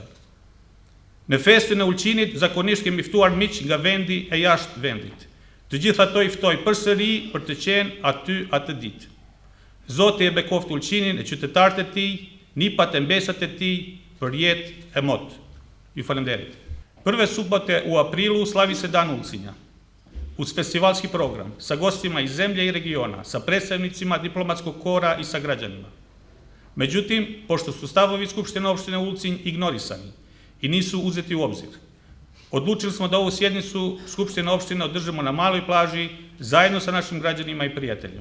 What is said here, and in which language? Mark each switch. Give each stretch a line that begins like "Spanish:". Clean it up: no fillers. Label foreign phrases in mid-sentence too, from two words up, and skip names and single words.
Albanian: Në festën e Ulqinit zakonisht kemi ftuar miq nga vendi e jashtë vendit. Të gjithë ato i ftoj përsëri për të qenë aty atë ditë. Zoti e bekoft Ulqinin e qytetarët e tij, nipat e mbesat e tij, për jetë e motë. Ju falenderit.
Serbian: Prve subote u aprilu slavi se dan Ulcinja. Uz festivalski program, sa gostima iz zemlje i regiona, sa predstavnicima diplomatskog kora i sa građanima. Međutim, pošto su stavovi Skupštine opštine Ulcinj ignorisani i nisu uzeti u obzir, odlučili smo da ovu sjednicu Skupštine opštine održimo na maloj plaži zajedno sa našim građanima i prijateljima.